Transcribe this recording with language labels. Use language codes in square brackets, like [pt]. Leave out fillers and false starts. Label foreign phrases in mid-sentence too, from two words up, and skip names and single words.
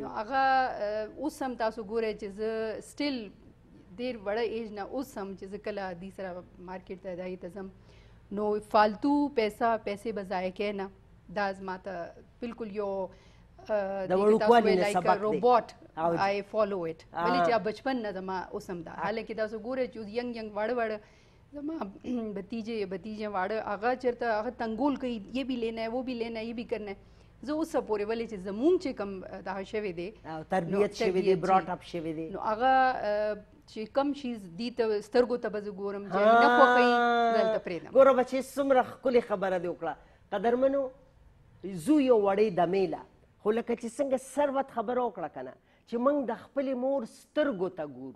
[ps] نو هغه اوس هم تاسو ګورئ چې زه سټل ډېر وړه ایج نه اوس هم چې زه کله دې سره مارکیټ ته دایې ته ځم نو فالتو پیسې به ضایع کوې نه دا زما ته بالکل یو د وړوکوالي نه سبق دی روبوټ [en] I follow it [ps] ولې چې بچپن نه زما اوس هم ده حالانکې تاسو ګورئ چې ینګ واړه زما بتیجے واړه هغه چېرته هغه تنګول کوي [ur] یہ بھی لینا ہے وہ بھی لینا ہے یہ بھی کرنا ہے [ps] زه اوسه پورې ولې چې زموږ چې کوم دغه شوی دی تربیت شوی دی [en] brought up [ps] شوی دی نو هغه چې کم شیز دي ته سترګو ته به زه ګورم چې نه خوښوي دلته پرېږدم ګوره بچې څومره ښکلې خبره دې وکړه قدرمنو زو یو وړې دمې له خو لکه چې څنګه ثروت خبره وکړه که نه چې موږ د خپلې مور سترګو ته ګورو.